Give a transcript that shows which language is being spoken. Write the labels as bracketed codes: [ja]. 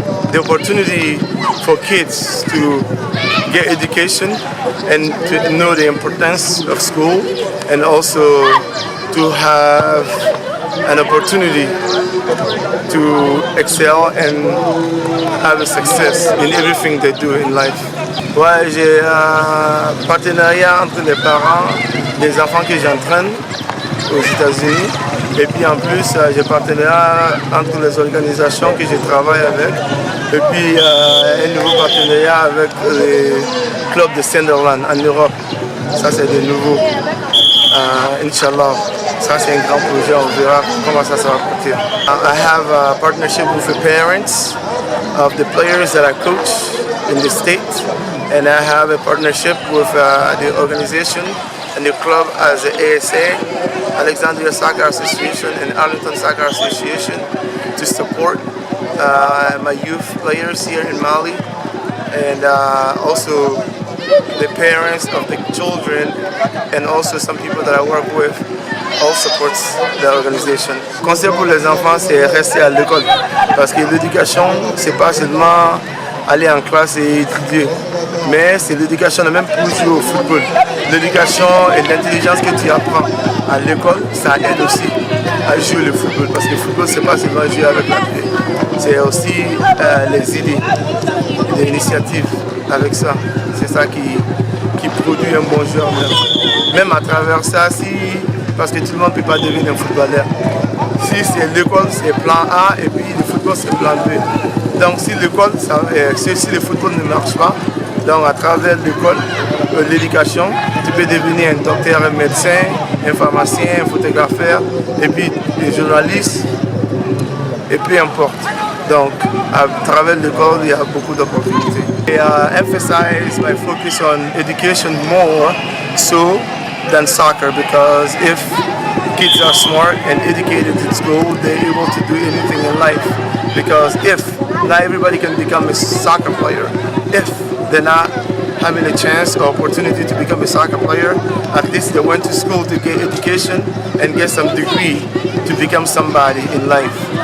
[en] The opportunity for kids to get education and to know the importance of school, and also to have an opportunity to excel and have a success in everything they do in life. [fr] Ouais, j'ai un partenariat entre les parents des enfants que j'entraîne aux États-Unis, et puis en plus j'ai partenariat entre les organisations que je travaille avec, et puis un nouveau partenariat avec les clubs de Sunderland en Europe. Ça c'est de nouveau, Inch'Allah. Ça c'est un grand projet, on verra comment ça va partir. [en] I have a partnership with the parents of the players that I coach in the state, and I have a partnership with the organization and the club as the ASA, Alexandria Soccer Association and Arlington Soccer Association, to support my youth players here in Mali, and also the parents of the children, and also some people that I work with all supports the organization. [fr] Le conseil pour les enfants, c'est rester à l'école, parce que l'éducation, c'est pas seulement aller en classe et étudier, mais c'est l'éducation, même pour jouer au football. L'éducation et l'intelligence que tu apprends à l'école, ça aide aussi à jouer le football, parce que le football, c'est pas seulement jouer avec la clé, c'est aussi les idées, les initiatives avec ça. C'est ça qui produit un bon joueur même à travers ça, parce que tout le monde ne peut pas devenir un footballeur. Si c'est l'école, c'est plan A, et puis le football, c'est plan B. Donc si l'école, si le football ne marche pas, donc à travers l'école, l'éducation, tu peux devenir un docteur, un médecin, un pharmacien, un photographe, et puis un journaliste, et peu importe. Donc à travers l'école, il y a beaucoup d'opportunités. [en] I emphasize my focus on education more so than soccer, because if kids are smart and educated in school, they're able to do anything in life. Because if not everybody can become a soccer player, if they're not having a chance or opportunity to become a soccer player, at least they went to school to get education and get some degree to become somebody in life.